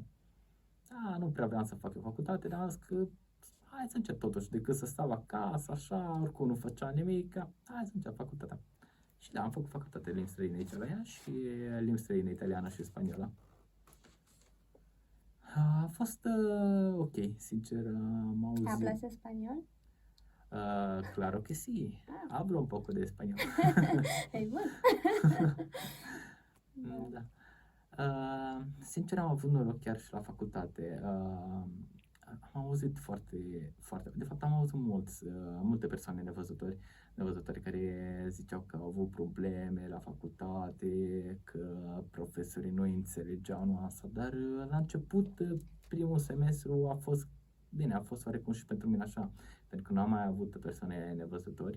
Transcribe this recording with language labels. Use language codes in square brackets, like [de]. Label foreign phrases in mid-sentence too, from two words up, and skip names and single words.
[ro] Nu prea vreau să fac o facultate, dar am zis că hai să încep totuși, decât să stau acasă, așa, oricum nu făcea nimic, hai să încep facultatea. Și da, am făcut facultate de limbi străine aici la ea și limbi străine italiană și spaniolă. A fost ok, sincer, am auzit. [es] ¿Hablas español? Claro que sí, hablo un poco de español. [ro] Ei, bun. Da. Sincer, am avut noroc chiar și la facultate. Am auzit de fapt am auzit multe persoane nevăzători care ziceau că au avut probleme la facultate, că profesorii nu înțelegeau asta, dar la început, primul semestru a fost oarecum și pentru mine așa, pentru că nu am mai avut persoane nevăzători.